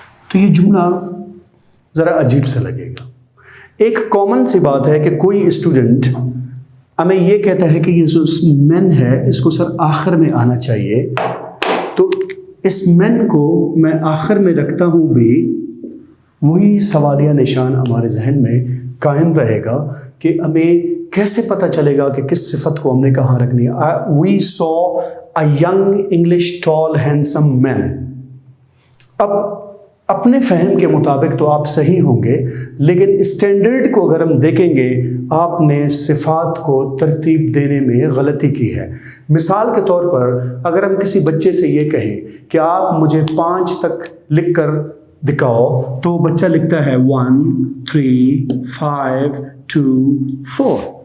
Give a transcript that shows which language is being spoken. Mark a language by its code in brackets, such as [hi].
[ur] تو یہ جملہ ذرا عجیب سا لگेगा. ایک کامن سی بات ہے کہ کوئی اسٹوڈنٹ ہمیں یہ کہتا ہے کہ یہ جو مین ہے اس کو سر آخر میں آنا چاہیے, تو اس مین کو میں آخر میں رکھتا ہوں بھی وہی سوالیہ نشان ہمارے ذہن میں قائم رہے گا کہ ہمیں کیسے پتہ چلے گا کہ کس صفت کو ہم نے کہاں رکھنی ہے. [en] We saw a young English tall handsome man. [ur] اب اپنے فہم کے مطابق تو آپ صحیح ہوں گے, لیکن اسٹینڈرڈ کو اگر ہم دیکھیں گے آپ نے صفات کو ترتیب دینے میں غلطی کی ہے. مثال کے طور پر اگر ہم کسی بچے سے یہ کہیں کہ آپ مجھے 5 تک لکھ کر دکھاؤ, تو بچہ لکھتا ہے 1 3 5 2 4.